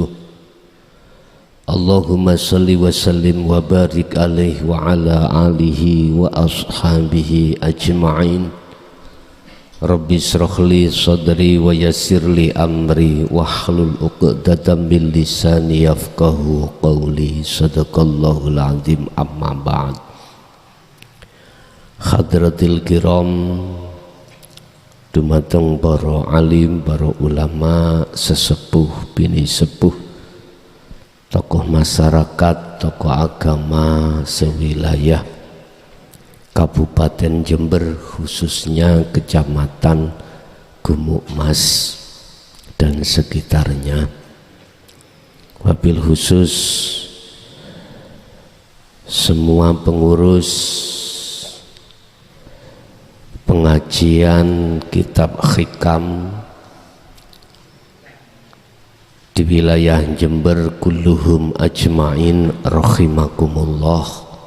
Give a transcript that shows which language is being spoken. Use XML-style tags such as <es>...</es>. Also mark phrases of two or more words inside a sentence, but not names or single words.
<ar>اللهم صل وسلم وبارك عليه وعلى آله وأصحابه أجمعين. رب اشرح لي صدري ويسر لي أمري واحلل عقدة من لساني يفقهوا قولي. صدق الله العظيم. أما بعد. حضرات الكرام,</ar> <jv>dumateng para alim, para ulama, sesepuh bini sepuh,</jv> <id>tokoh masyarakat, tokoh agama sewilayah Kabupaten Jember, khususnya Kecamatan Gumukmas dan sekitarnya.</id> <ar>وبالخصوص</ar> <id>semua pengurus pengajian kitab hikam di wilayah Jember</id> <ar>كلهم أجمعين رحمكم الله.</ar>